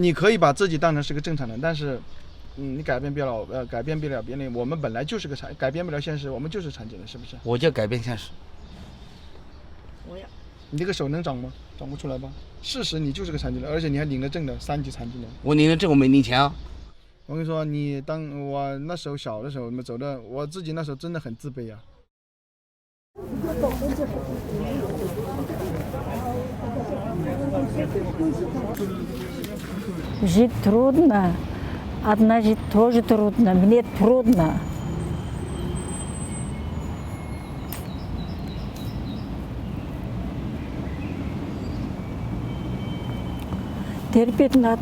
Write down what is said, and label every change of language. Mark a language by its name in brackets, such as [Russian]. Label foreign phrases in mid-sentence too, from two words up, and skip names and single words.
[Chinese] 你可以把自己当成是个正常人，但是，你改变不了，改变不了别人。我们本来就是个改变不了现实，我们就是残疾人，是不是？我就改变现实。我要。你这个手能长吗？长不出来吧？事实你就是个残疾人，而且你还领了证的3级残疾人。我领了证，我没领钱啊。我跟你说，你当我那时候小的时候，走的，我自己那时候真的很自卑啊。 [Russian] Жить трудно, одна жить тоже трудно, мне трудно. Терпеть надо.